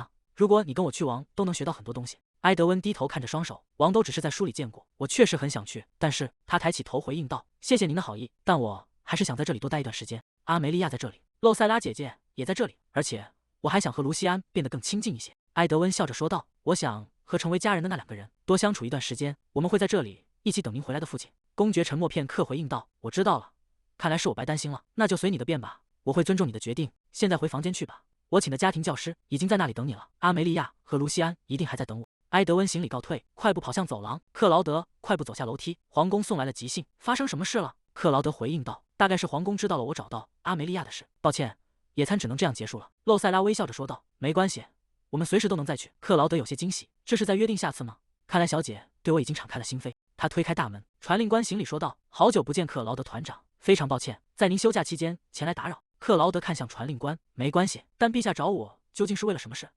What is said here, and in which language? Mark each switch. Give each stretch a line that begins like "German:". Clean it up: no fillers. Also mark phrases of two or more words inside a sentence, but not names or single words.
Chinese: 如果你跟我去王都能學到很多東西。埃德溫低頭看着雙手，王都只是在書裡見過，我確實很想去，但是他抬起頭回應道：謝謝您的好意，但我還是想在這裡多待一段時間。阿梅莉亞在這裡，露塞拉姐姐也在這裡，而且我還想和盧西安變得更親近一些。埃德溫笑着說道：我想和成為家人的那兩個人多相處一段時間，我們會在這裡一起等您回來的父親。公爵沉默片刻回應道：我知道了，看来是我白擔心了，那就隨你的便吧，我會尊重你的決定。現在回房間去吧，我請的家庭教師已經在那裡等你了，阿梅莉亞和盧西安一定還在等我。埃德溫行禮告退，快步跑向走廊。克勞德快步走下樓梯，皇宮送來了急信，發生什麼事了？克勞德回應道：大概是皇宮知道了我找到阿梅莉亞的事，抱歉，野餐只能這樣結束了。露塞拉微笑着說道：沒關係，我們隨時都能再去。克勞德有些驚喜，這是在約定下次嗎？看來小姐對我已經敞開了心扉。他推開大門，傳令官行禮說道：好久不見，克勞德團長，非常抱歉在您休假期間前來打擾。克勞德看向傳令官，沒關係，但陛下找我究竟是為了什麼事？